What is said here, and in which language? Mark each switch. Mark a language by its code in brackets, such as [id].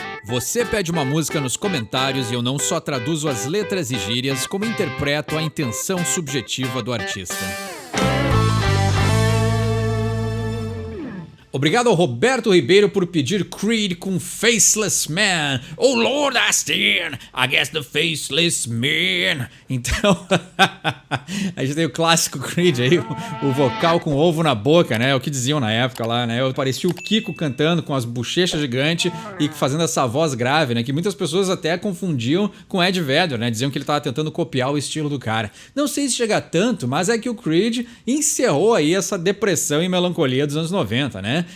[pt] Você pede uma música nos comentários e eu não só traduzo as letras e gírias, como interpreto a intenção subjetiva do artista. Obrigado ao Roberto Ribeiro por pedir Creed com Faceless Man. [en] Oh Lord, I stand against the Faceless Man. [pt] Então, a gente tem o clássico Creed aí, o vocal com ovo na boca, né? É o que diziam na época lá, né? Eu parecia o Kiko cantando com as bochechas gigantes e fazendo essa voz grave, né? Que muitas pessoas até confundiam com Ed Vedder, né? Diziam que ele estava tentando copiar o estilo do cara. Não sei se chega tanto, mas é que o Creed encerrou aí essa depressão e melancolia dos anos 90, né?